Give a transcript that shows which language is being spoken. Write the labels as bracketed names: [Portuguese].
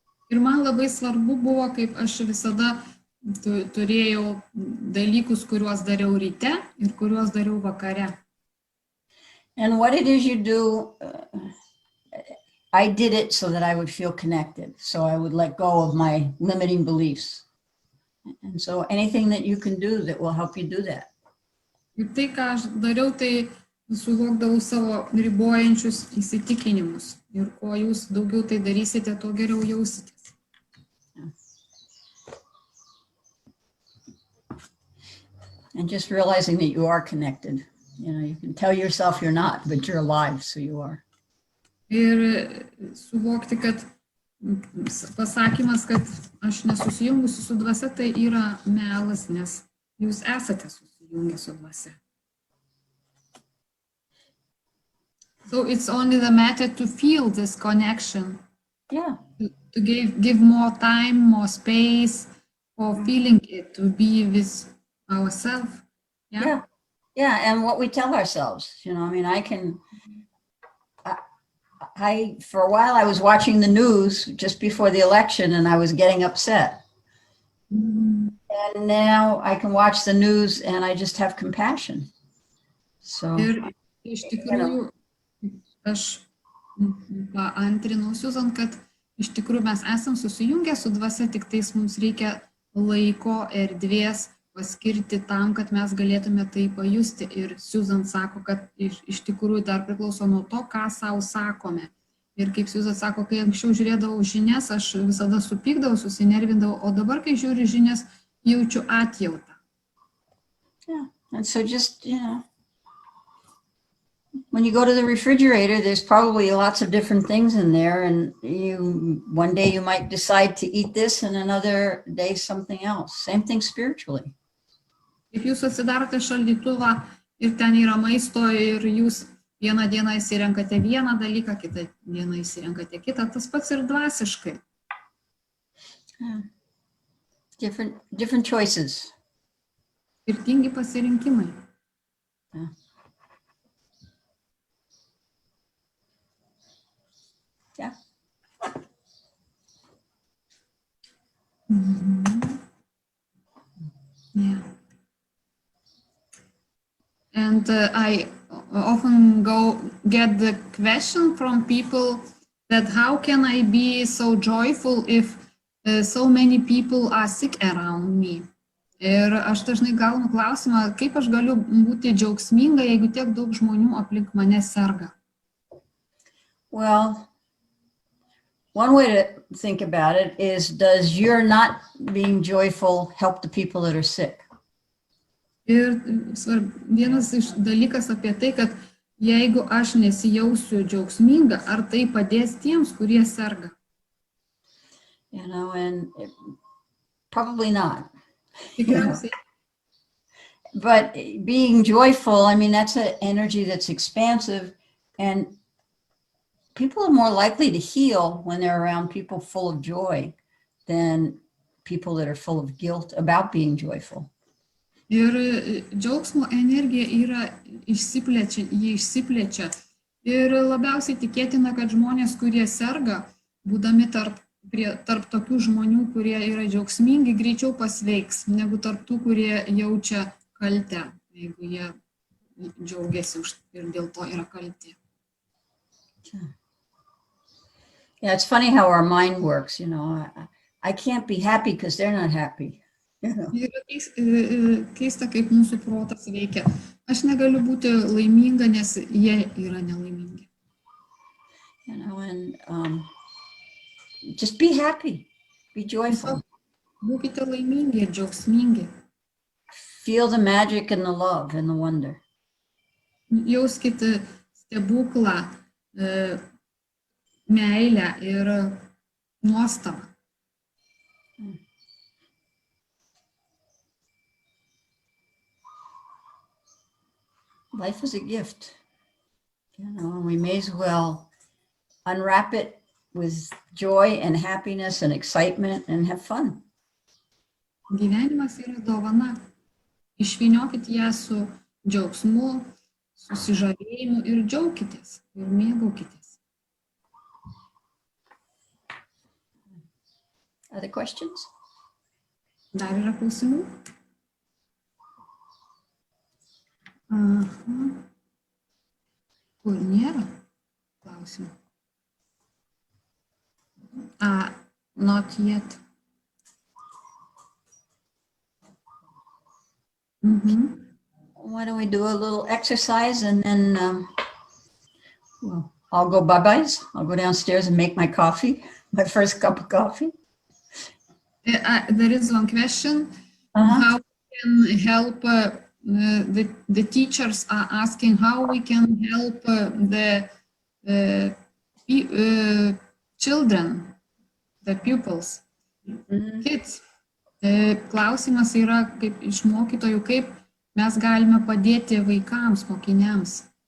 [Lithuanian] Ir man labai svarbu buvo, kaip aš visada turėjau dalykus, kuriuos dariau ryte ir kuriuos dariau vakare. [English] And what it is you do, I did it so that I would feel connected. So I would let go of my limiting beliefs. And so anything that you can do that will help you do that. [Lithuanian] Ir tai, ką aš dariau, tai suvokdavau savo ribojančius įsitikinimus. Ir kuo jūs daugiau tai darysite, tuo geriau jausitės. [English] And just realizing that you are connected. You know, you can tell yourself you're not, but you're alive, so you are. [Lithuanian] Ir suvokti, kad pasakymas, kad aš nesusijungusi su dvasia, tai yra melas, nes jūs esate susijungę su dvasia. [English] So it's only the matter to feel this connection. Yeah. To give more time, more space for feeling it, to be with ourselves. Yeah. Yeah. And what we tell ourselves, you know, I mean, for a while I was watching the news just before the election and I was getting upset. And now I can watch the news and I just have compassion. So, [Lithuanian] Ir iš tikrųjų, aš paantrinau Susan, kad iš tikrųjų mes esam susijungę su dvasia, tik tais mums reikia laiko, erdvės paskirti tam, kad mes galėtume tai pajusti. Ir Susan sako, kad iš tikrųjų dar priklauso nuo to, ką savo sakome. Ir kaip Susan sako, kai anksčiau žiūrėdavau žinias, aš visada supykdavau, susinervindavau, o dabar, kai žiūriu žinias, jaučiu atjautą. [English] Yeah, and so just, you know, when you go to the refrigerator, there's probably lots of different things in there, and one day you might decide to eat this and another day something else. Same thing spiritually. [Lithuanian] Kaip jūs atsidarote šaldytuvą ir ten yra maisto ir jūs vieną dieną įsirenkate vieną dalyką, kitą dieną įsirenkate kitą, tas pats ir dvasiškai. [English] Yeah. Different choices. [Lithuanian] Skirtingi pasirinkimai. [English] Yeah. Yeah. Mm-hmm. Yeah. And I often get the question from people that how can I be so joyful if so many people are sick around me? [Lithuanian] Ir aš dažnai gaunu klausimą, kaip aš galiu būti džiaugsminga, jeigu tiek daug žmonių aplink mane serga. [English] Well, one way to think about it is, does your not being joyful help the people that are sick? [Lithuanian] Ir vienas iš dalykas apie tai, kad jeigu aš nesijausiu džiaugsminga, ar tai padės tiems, kurie serga? [English] You know, and probably not. [Lithuanian] Tikriausiai. [English] But being joyful, I mean, that's an energy that's expansive, and people are more likely to heal when they're around people full of joy than people that are full of guilt about being joyful. [Lithuanian] Ir džiaugsmo energija yra išsiplečia. Ir labiausiai tikėtina, kad žmonės, kurie serga, būdami tarp tokių žmonių, kurie yra džiaugsmingi, greičiau pasveiks, negu tarp tų, kurie jaučia kaltę, jeigu jie džiaugiasi ir dėl to yra kalti. [English] Yeah, it's funny how our mind works, you know. I can't be happy because they're not happy. [Lithuanian] Yra keista, kaip mūsų protas veikia. Aš negaliu būti laiminga, nes jie yra nelaimingi. [English] You know, and just be happy, be joyful. [Lithuanian] Būkite laimingi ir džiaugsmingi. [English] Feel the magic and the love and the wonder. [Lithuanian] Jauskite stebuklą, meilę ir nuostabą. [English] Life is a gift, you know, and we may as well unwrap it with joy and happiness and excitement and have fun. [Lithuanian] Gyvenimas yra dovana. Išvyniokit ją su džiaugsmu, susižavėjimu ir džiaukitės ir mėgaukitės. [English] Other questions? [Lithuanian] Dar yra klausimų? Aha. Kur nėra klausimų? [English] Not yet. Why don't we do a little exercise and then well, I'll go bye-byes. I'll go downstairs and make my coffee, my first cup of coffee. There is one question. How we can help, the teachers are asking how we can help the children, the pupils, kids. [Lithuanian] Klausimas yra kaip iš mokytojų, kaip mes galime padėti vaikams, mokiniams.